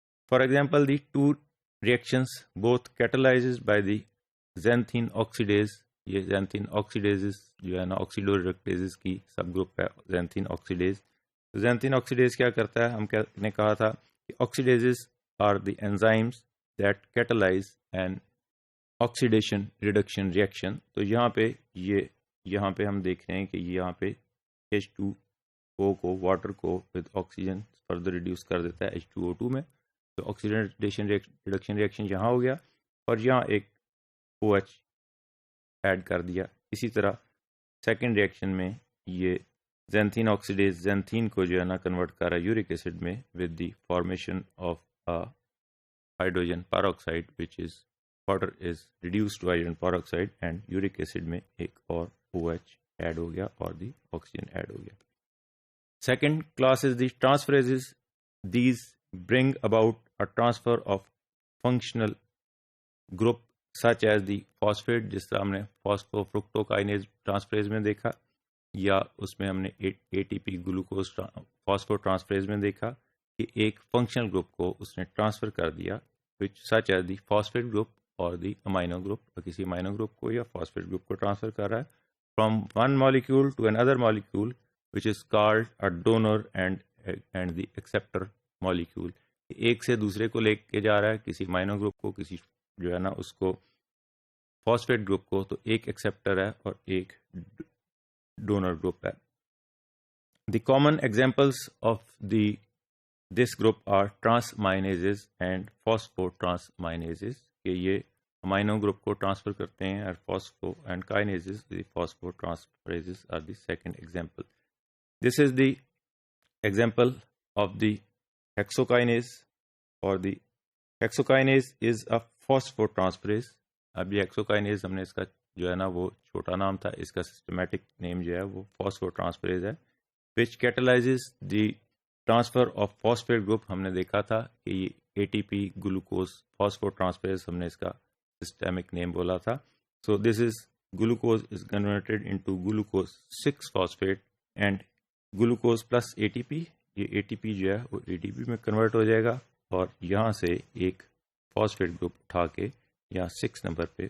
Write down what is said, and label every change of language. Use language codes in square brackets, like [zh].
[en] For example the 2 reactions both catalyses by the xanthine oxidase. [ur] یہ زینتھین آکسیڈیزز جو ہے نا آکسیڈوریڈکٹیزز کی سب گروپ ہے زینتھین آکسیڈیز. زینتھین آکسیڈیز کیا کرتا ہے؟ ہم نے کہا تھا کہ [en] Oxidases are the enzymes that catalyse an oxidation reduction reaction. [ur] تو یہاں پہ ہم دیکھ رہے ہیں کہ یہاں پہ H2O کو واٹر کو ود آکسیجن فردر ریڈیوس کر دیتا ہے H2O2 میں. تو آکسیڈیشن ریڈکشن ریئیکشن یہاں ہو گیا اور یہاں ایک OH ایڈ کر دیا. اسی طرح سیکنڈ ریئیکشن میں یہ زینتھین آکسیڈیز زینتھین کو جو ہے نا کنورٹ کر رہا ہے یورک ایسڈ میں [en] with the formation of hydrogen peroxide [ur] which is water is reduce to hydrogen peroxide and York acid میں ایک اور OH ایڈ ہو گیا اور دی آکسیجن ایڈ ہو گیا. [en] Second class is the transferases. These bring about a transfer of functional group such as the phosphate, [ur] جس طرح ہم نے فاسفو فرکٹوکائنیز ٹرانسفریز میں دیکھا، یا اس میں ہم نے ATP گلوکوز فاسفو ٹرانسفریز میں دیکھا کہ ایک فنکشنل گروپ کو اس نے ٹرانسفر کر دیا [en] Which such as the phosphate group اور the amino group. [ur] کسی امائنو گروپ کو یا فاسفیٹ گروپ کو ٹرانسفر کر رہا ہے [en] From one molecule to another molecule which is called a donor and the acceptor molecule. [ur] ایک سے دوسرے کو لے کے جا رہا ہے، کسی امائنو گروپ کو، کسی جو ہے نا اس کو فاسفیٹ گروپ کو، تو ایک ایکسیپٹر ہے اور ایک donor group ہے. [en] The common examples of this group are transaminases and phosphotransaminases. [ur] کہ یہ امائنو گروپ کو ٹرانسفر کرتے ہیں اور فاسفو and کائنیزز [en] The phosphotransferases are the second example. This is the example of the hexokinase, or the hexokinase is a phosphotransferase. [ur] اب یہ hexokinase ہم نے اس کا جو ہے نا وہ چھوٹا نام تھا، اس کا سسٹمیٹک نیم جو ہے وہ فاسفوٹرانسفریز ہے [en] which catalyzes the transfer of phosphate group. [ur] ہم نے دیکھا تھا کہ یہ ATP گلوکوز فاسفوٹرانسفریز ہم نے اس کا سسٹمک نیم بولا تھا. [en] So this is glucose is converted into glucose 6 phosphate and glucose plus ATP. [ur] یہ ATP جو ہے وہ ATP میں کنورٹ ہو جائے گا اور یہاں سے ایک فاسفیٹ گروپ اٹھا کے یہاں 6 نمبر پہ پوزیشن پہ لگ گیا. [en] so this is the example of the